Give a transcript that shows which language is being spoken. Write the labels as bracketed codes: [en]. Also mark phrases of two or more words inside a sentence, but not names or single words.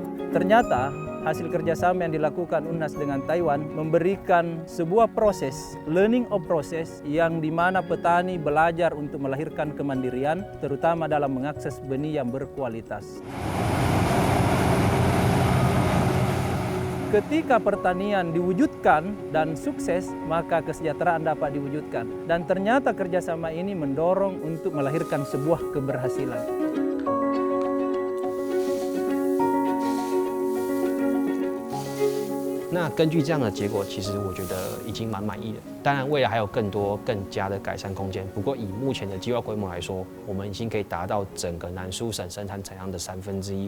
[id] Ternyata hasil kerjasama yang dilakukan UNAS dengan Taiwan memberikan sebuah proses, [en] learning of process, [id] yang dimana petani belajar untuk melahirkan kemandirian, terutama dalam mengakses benih yang berkualitas. Ketika pertanian diwujudkan dan sukses, maka kesejahteraan dapat diwujudkan. Dan ternyata kerjasama ini mendorong untuk melahirkan sebuah keberhasilan. [zh] 那根据这样的结果，其实我觉得已经蛮满意的。当然，未来还有更多更加的改善空间。不过，以目前的计划规模来说，我们已经可以达到整个南苏省生产产量的1/3。